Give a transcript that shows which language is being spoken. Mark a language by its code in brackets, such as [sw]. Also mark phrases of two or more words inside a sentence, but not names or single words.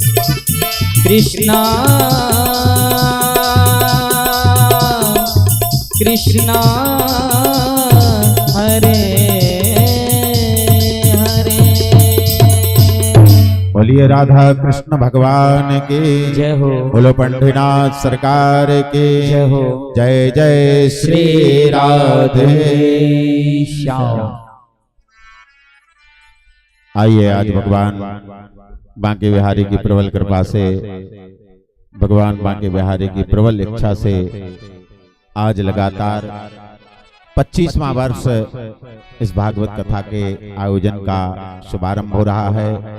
[hi] कृष्णा कृष्णा हरे हरे। बोलिए राधा कृष्ण भगवान के जय हो। बोलो पंडितनाथ सरकार के जय हो। जय जय श्री राधे श्याम। आइए आज भगवान बांके बिहारी की प्रबल कृपा से, भगवान बांके बिहारी की प्रबल इच्छा से आज लगातार 25वां वर्ष इस भागवत कथा के आयोजन का शुभारंभ हो रहा है।